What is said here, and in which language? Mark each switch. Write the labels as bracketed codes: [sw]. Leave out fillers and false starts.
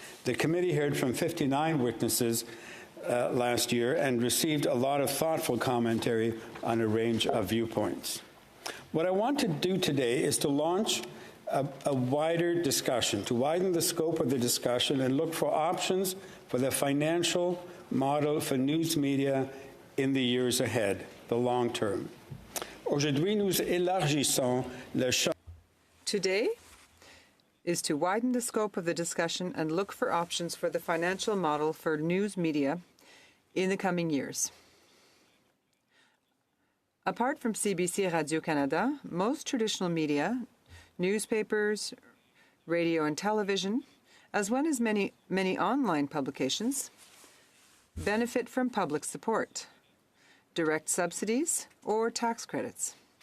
[en] The committee heard from 59 witnesses last year and received a lot of thoughtful commentary on a range of viewpoints. What I want to do today is to launch a wider discussion, to widen the scope of the discussion and look for options for the financial model for news media in the years ahead, the long term. [fr] Aujourd'hui, nous élargissons le champ. [en] Today is to widen the scope of the discussion and look for options for the financial model for news media in the coming years. Apart from CBC Radio-Canada, most traditional media, newspapers, radio and television, as well as many online publications, benefit from public support, direct subsidies, or tax credits.